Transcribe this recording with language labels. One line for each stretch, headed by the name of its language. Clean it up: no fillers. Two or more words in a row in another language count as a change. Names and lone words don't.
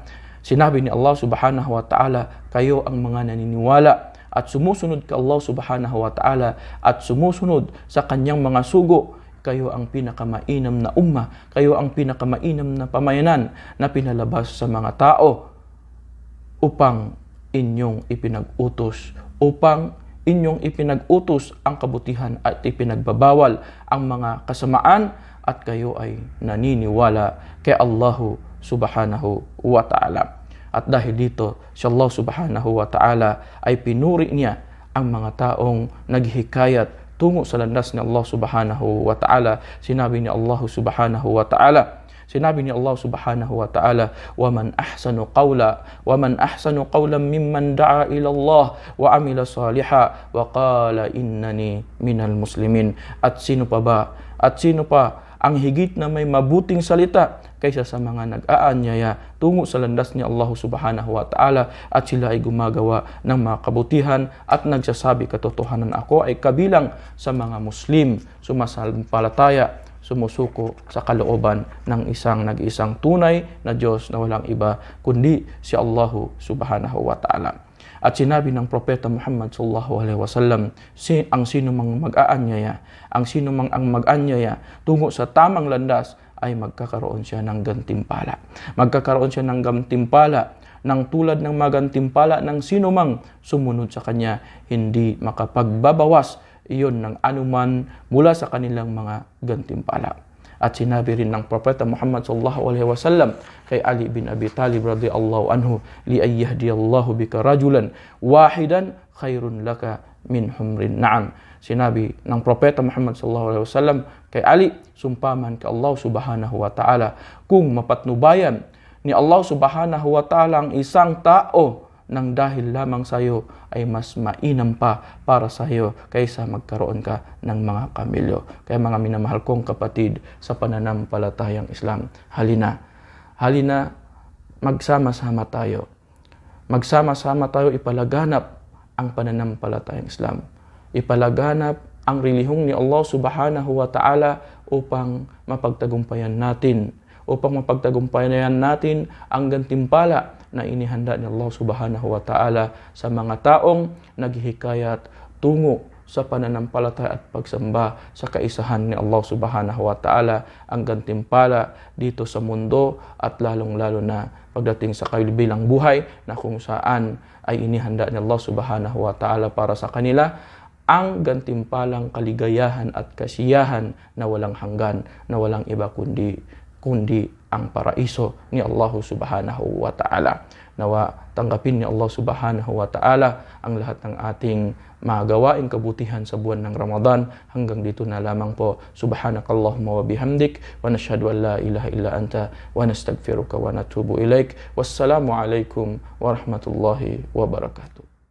Filipino: Sinabi ni Allah
Arabic: سبحانه وتعالى,
Filipino: kayo ang mga naniniwala at sumusunod kay Allah
Arabic: سبحانه وتعالى
Filipino: at sumusunod sa kanyang mga sugo. Kayo ang pinakamainam na ummah, kayo ang pinakamainam na pamayanan na pinalabas sa mga tao upang inyong ipinag-utos ang kabutihan at ipinagbabawal ang mga kasamaan at kayo ay naniniwala kay Allah
Arabic: سبحانه وتعالى.
Filipino: At dahil dito, si Allah
Arabic: سبحانه وتعالى
Filipino: ay pinuri niya ang mga taong naghihikayat tungo sa landas ni Allah
Arabic: سبحانه وتعالى.
Filipino: Sinabi ni Allah
Arabic: سبحانه وتعالى ومن أحسن قولا ممن دعا إلى الله وعمل صالحا وقال إنني من المسلمين."
Filipino: At sino pa ang higit na may mabuting salita kaysa sa mga nag-aanyaya tungo sa landas ni Allah
Arabic: سبحانه وتعالى
Filipino: at sila ay gumagawa ng mga kabutihan at nagsasabi katotohanan, ako ay kabilang sa mga Muslim, sumasampalataya, sumusuko sa kalooban ng nag-iisang tunay na Diyos na walang iba kundi si Allah
Arabic: سبحانه وتعالى.
Filipino: At sinabi ng Propeta Muhammad
Arabic: صلى الله عليه وسلم,
Filipino: ang sino mang mag-aanyaya, ang tungo sa tamang landas ay magkakaroon siya ng gantimpala. Magkakaroon siya ng gantimpala ng tulad ng magantimpala ng sino mang sumunod sa kanya, hindi makapagbabawas iyon ng anuman mula sa kanilang mga gantimpala. At sinabi rin ng Propeta Muhammad
Arabic: صلى الله عليه وسلم kay Ali bin Abi Talib رضي الله عنه, لأن يهدي الله بك رجلا واحدا خير لك من حمر النعم.
Filipino: Sinabi ng Propeta Muhammad
Arabic: صلى الله عليه وسلم
Filipino: kay Ali, sumpaman kay Allah
Arabic: سبحانه وتعالى,
Filipino: kung mapatnubayan ni Allah
Arabic: سبحانه وتعالى
Filipino: ang isang tao nang dahil lamang sa iyo, ay mas mainam pa para sa iyo kaysa magkaroon ka ng mga kamilyo. Kaya mga minamahal kong kapatid sa pananampalatayang Islam, halina magsama-sama tayo. Magsama-sama tayo ipalaganap ang pananampalatayang Islam. Ipalaganap ang relihiyong ni Allah
Arabic: سبحانه وتعالى
Filipino: upang mapagtagumpayan natin ang gantimpala na inihanda ni Allah
Arabic: سبحانه وتعالى
Filipino: sa mga taong naghihikayat tungo sa pananampalataya at pagsamba sa kaisahan ni Allah
Arabic: سبحانه وتعالى,
Filipino: ang gantimpala dito sa mundo at lalong-lalo na pagdating sa kabilang buhay na kung saan ay inihanda ni Allah
Arabic: سبحانه وتعالى
Filipino: para sa kanila ang gantimpalang kaligayahan at kasiyahan na walang hanggan, na walang iba kundi ang paraiso ni Allah
Arabic: سبحانه وتعالى.
Filipino: Nawa tanggapin ni Allah
Arabic: سبحانه وتعالى
Filipino: ang lahat ng ating magawaing kabutihan sa buwan ng Ramadan. Hanggang dito na lamang po.
Arabic: سبحانك اللهم وبحمدك ونشهد أن لا إله إلا أنت ونستغفرك ونتوب إليك. والسلام عليكم ورحمة الله وبركاته.